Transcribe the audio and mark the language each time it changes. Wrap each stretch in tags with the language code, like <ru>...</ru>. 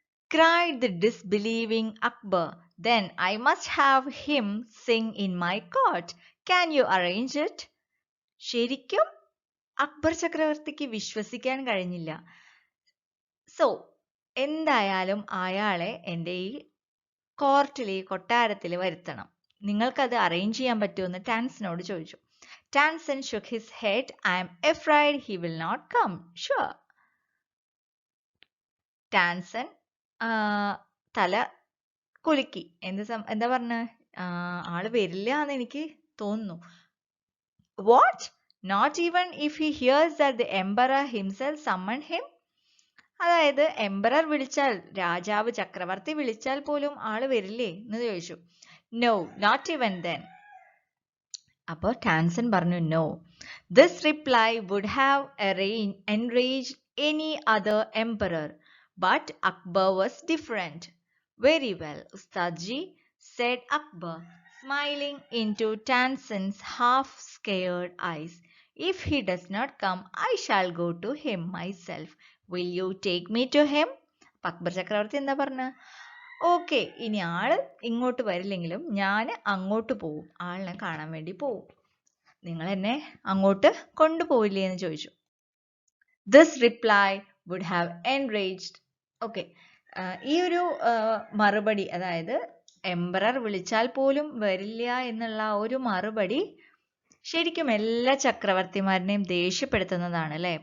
<en>cried the disbelieving Akbar. Then I must have him sing in my court. Can you arrange it?</en> <ml>ശരിക്കും? അക്ബർ ചക്രവർത്തിക്ക് വിശ്വസിക്കാൻ കഴിഞ്ഞില്ല. So എന്തായാലും അയാളെ എൻ്റെ ഈ കൊട്ടാരത്തിൽ വരുത്തണം. നിങ്ങൾക്കത് അറേഞ്ച് ചെയ്യാൻ പറ്റുമെന്ന് ടാൻസനോട് ചോദിച്ചു.</ml> <en>Tansen shook his head. I am afraid he will not come. Sure.</en> <ml>Tansen തല കുലുക്കി. എന്താ പറഞ്ഞ? ആള് വരില്ല എന്ന് എനിക്ക് തോന്നുന്നു. What?</ml> <en>Not even if he hears that the emperor himself summoned him?</en> <ml>അതായത് എംപറർ വിളിച്ചാൽ, രാജാവ് ചക്രവർത്തി വിളിച്ചാൽ പോലും ആള് വരില്ലേ എന്ന് ചോദിച്ചു.</ml> <en>No, not even then.</en> <ml>അപ്പോൾ ടാൻസൻ പറഞ്ഞു</ml> <en>no. This reply would have enraged any other emperor, but Akbar was different. Very well, Ustadji, said Akbar, smiling into Tansen's half-scared eyes. If he does not come, I shall go to him myself. Will you take me to him?</en> <ml>Akbar ചക്രവർത്തി എന്താ പറഞ്ഞ? Okay, ഇനി ആള് ഇങ്ങോട്ട് വരില്ലെങ്കിലും ഞാൻ അങ്ങോട്ട് പോവും, ആളിനെ കാണാൻ വേണ്ടി പോവും. നിങ്ങൾ എന്നെ അങ്ങോട്ട് കൊണ്ടുപോയില്ലേ എന്ന് ചോദിച്ചു.</ml> <en>This reply would have enraged.</en> <ml>Okay, ഈ ഒരു മറുപടി, അതായത് എംപറർ വിളിച്ചാൽ പോലും വരില്ല എന്നുള്ള ഒരു മറുപടി ശരിക്കും എല്ലാ ചക്രവർത്തിമാരനെയും ദേഷ്യപ്പെടുത്തുന്നതാണ് അല്ലേ?</ml>